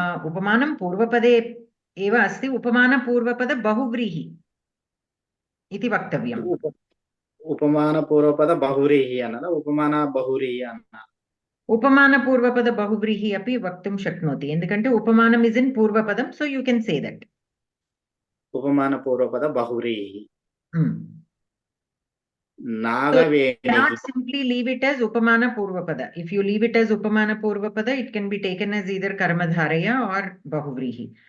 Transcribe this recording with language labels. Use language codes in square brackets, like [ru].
[sa] ఉపమానం పూర్వపదే एव अस्ति. उपमान पूर्वपद बहुव्रीहि इति वक्तव्यम्. उपमान पूर्वपद बहुव्रीहि अनल उपमान बहुव्रीहि अन्न. उपमान पूर्वपद बहुव्रीहि अपि वक्तुं शक्नोति. [te] ఎందుకంటే ఉపమానం [en] is in పూర్వపదం, so you can say that. [sa] उपमान पूर्वपद बहुव्रीहि. नागवेणी. [en] Not simply leave it as upamana purvapada. If you leave it as upamana purvapada, it can be taken as either karmadharaya or bahuvrihi.